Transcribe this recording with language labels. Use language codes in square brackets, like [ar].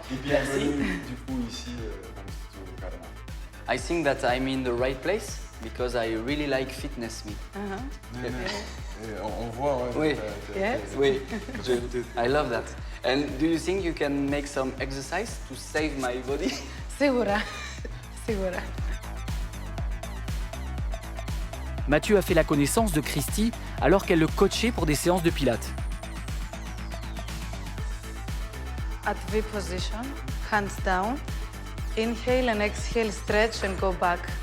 [fr] Et bienvenue du coup ici dans le studio Karma. [en] I think that I'm in the right place because I really like fitness me. [fr] Et on voit, ouais. Oui. [en] Yes. [fr] Oui. [en] I love that. And do you think you can make some exercise to save my body? [el] Σίγουρα. Σίγουρα. [fr] Mathieu a fait la connaissance de Christy alors qu'elle le coachait pour des séances de pilates. [en] At V position, hands down. Inhale and exhale, stretch and go back.